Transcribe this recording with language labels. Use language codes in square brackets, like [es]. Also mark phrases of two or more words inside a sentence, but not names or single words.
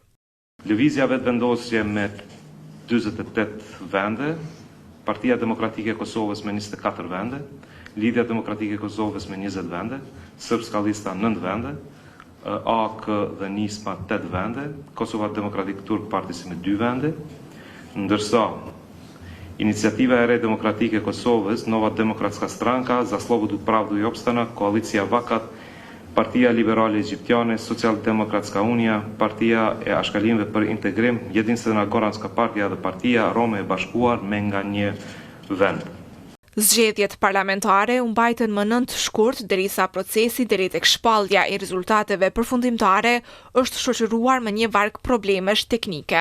[sq] Lëvizja vetëvendosje me 48 vende, Partia Demokratike e Kosovës me 24 vende, Lidhja Demokratike e Kosovës me 20 vende, Srpska Lista 9 vende, AAK dhe Nisma 8 vende, Kosova Demokratik Turk Partisi me 2 vende, ndërsa Iniciativa e Re Demokratike e Kosovës, Nova Demokratska Stranka, za Slobodu Pravdu i Opstana, Koalicija Vakat, Partia Liberale Egjiptiane, Socijaldemokratska Unija, Partia e Ashkalimve për Integrim, Jedinstvena Goranska Partija dhe Partia Rome e Bashkuar me nga një vend. Zgjedhjet parlamentare u mbajtën më 9 shkurt derisa procesi deri tek shpallja e rezultateve përfundimtare është shoqëruar me një varg problemesh teknike.